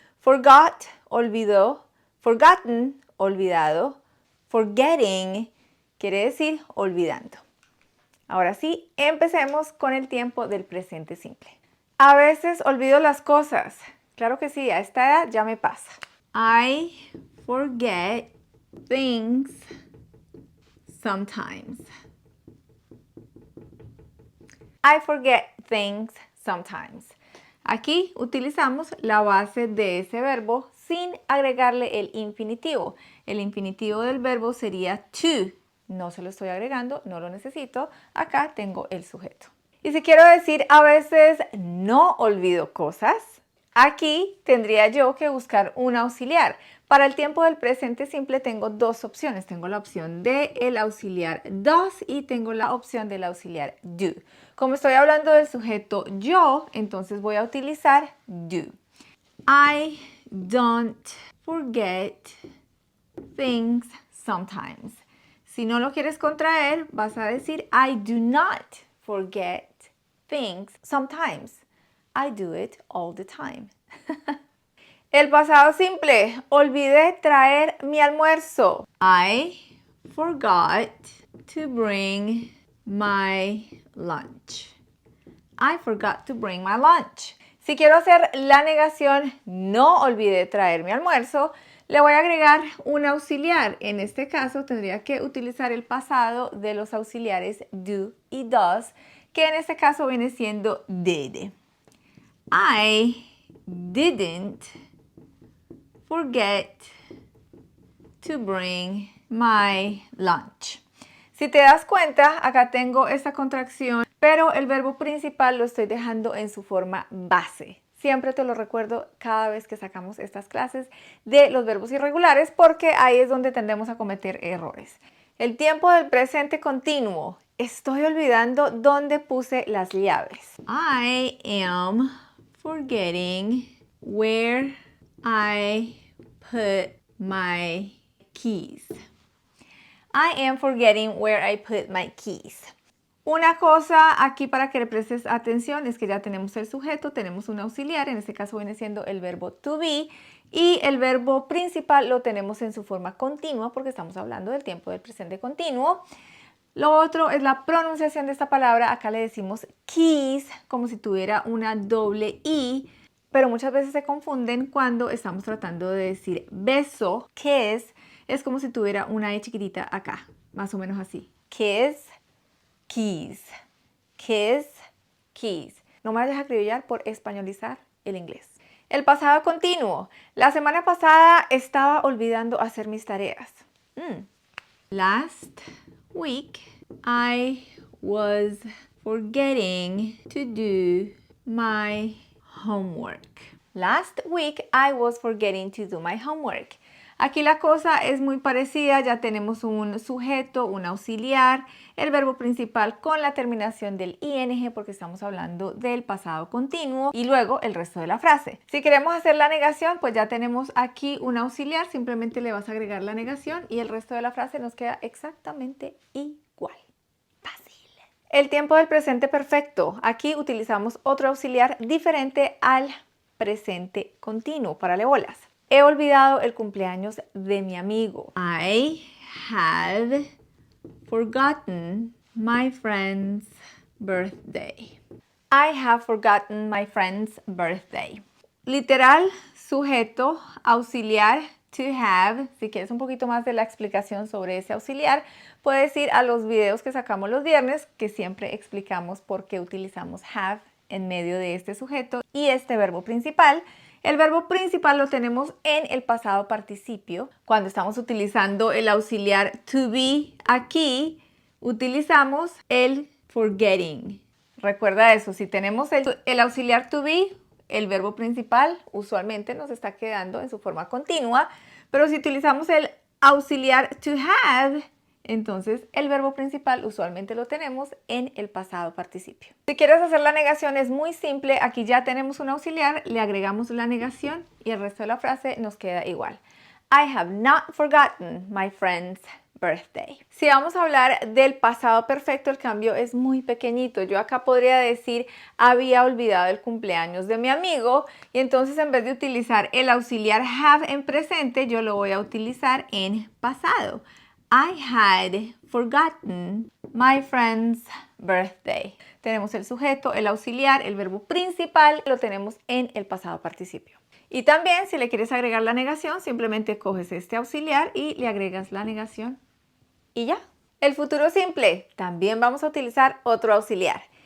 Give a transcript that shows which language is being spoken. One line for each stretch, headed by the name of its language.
English: Forgot,
Spanish: olvidó.
English: Forgotten,
Spanish: olvidado.
English: Forgetting
Spanish: quiere decir olvidando. Ahora sí, empecemos con el tiempo del presente simple. A veces olvido las cosas. Claro que sí, a esta edad ya me pasa.
English: I forget things sometimes. I forget things sometimes.
Spanish: Aquí utilizamos la base de ese verbo sin agregarle el infinitivo. El infinitivo del verbo sería to. No se lo estoy agregando, no lo necesito. Acá tengo el sujeto. Y si quiero decir a veces no olvido cosas, aquí tendría yo que buscar un auxiliar. Para el tiempo del presente simple tengo dos opciones. Tengo la opción del auxiliar does y tengo la opción del auxiliar do. Como estoy hablando del sujeto yo, entonces voy a utilizar do.
English: I don't forget things sometimes.
Spanish: Si no lo quieres contraer, vas a decir
English: I do not forget things sometimes. I do it all the time.
Spanish: El pasado simple, olvidé traer mi almuerzo.
English: I forgot to bring my lunch. I forgot to bring my lunch.
Spanish: Si quiero hacer la negación, no olvidé traer mi almuerzo, le voy a agregar un auxiliar. En este caso tendría que utilizar el pasado de los auxiliares do y does, que en este caso viene siendo did.
English: I didn't forget to bring my lunch.
Spanish: Si te das cuenta, acá tengo esta contracción, pero el verbo principal lo estoy dejando en su forma base. Siempre te lo recuerdo cada vez que sacamos estas clases de los verbos irregulares porque ahí es donde tendemos a cometer errores. El tiempo del presente continuo. Estoy olvidando dónde puse las llaves.
English: I am forgetting where I put my keys. I am forgetting where I put my keys.
Spanish: Una cosa aquí para que le prestes atención es que ya tenemos el sujeto, tenemos un auxiliar, en este caso viene siendo el verbo to be, y el verbo principal lo tenemos en su forma continua porque estamos hablando del tiempo del presente continuo. Lo otro es la pronunciación de esta palabra. Acá le decimos keys como si tuviera una doble I, pero muchas veces se confunden cuando estamos tratando de decir beso. Kiss es como si tuviera una E chiquitita acá, más o menos así.
English: Kiss, keys. Kiss, keys.
Spanish: No me vayas a acribillar por españolizar el inglés. El pasado continuo. La semana pasada estaba olvidando hacer mis tareas.
English: Last week, I was forgetting to do my homework. Last week, I was forgetting to do my homework.
Spanish: Aquí la cosa es muy parecida, ya tenemos un sujeto, un auxiliar, el verbo principal con la terminación del ing porque estamos hablando del pasado continuo y luego el resto de la frase. Si queremos hacer la negación, pues ya tenemos aquí un auxiliar, simplemente le vas a agregar la negación y el resto de la frase nos queda exactamente igual. Fácil. El tiempo del presente perfecto. Aquí utilizamos otro auxiliar diferente al presente continuo. Párale bolas. He olvidado el cumpleaños de mi amigo.
English: I have forgotten my friend's birthday. I have forgotten my friend's birthday.
Spanish: Literal, sujeto, auxiliar, to have. Si quieres un poquito más de la explicación sobre ese auxiliar, puedes ir a los videos que sacamos los viernes, que siempre explicamos por qué utilizamos have en medio de este sujeto y este verbo principal. El verbo principal lo tenemos en el pasado participio. Cuando estamos utilizando el auxiliar to be aquí, utilizamos el forgetting. Recuerda eso, si tenemos el auxiliar to be, el verbo principal usualmente nos está quedando en su forma continua, pero si utilizamos el auxiliar to have, entonces el verbo principal usualmente lo tenemos en el pasado participio. Si quieres hacer la negación es muy simple, aquí ya tenemos un auxiliar, le agregamos la negación y el resto de la frase nos queda igual.
English: I have not forgotten my friend's birthday.
Spanish: Si vamos a hablar del pasado perfecto, el cambio es muy pequeñito. Yo acá podría decir había olvidado el cumpleaños de mi amigo y entonces en vez de utilizar el auxiliar have en presente, yo lo voy a utilizar en pasado.
English: I had forgotten my friend's birthday.
Spanish: Tenemos el sujeto, el auxiliar, el verbo principal, lo tenemos en el pasado participio. Y también si le quieres agregar la negación, simplemente coges este auxiliar y le agregas la negación y ya. El futuro simple, también vamos a utilizar otro auxiliar.